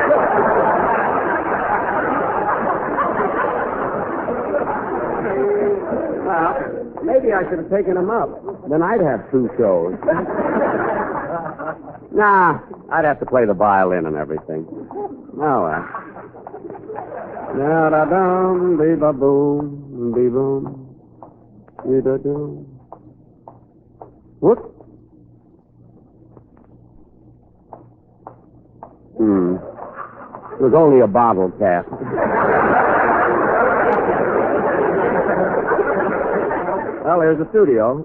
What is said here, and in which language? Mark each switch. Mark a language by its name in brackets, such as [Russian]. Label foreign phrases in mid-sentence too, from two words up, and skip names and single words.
[English] Well, maybe I should have taken him up. Then I'd have 2 shows. Nah, I'd have to play the violin and everything. Oh, well. Da-da-dum, dee-ba-boom, dee-boom, dee-da-dum. Whoop. It was only a bottle cap. Well, here's the studio.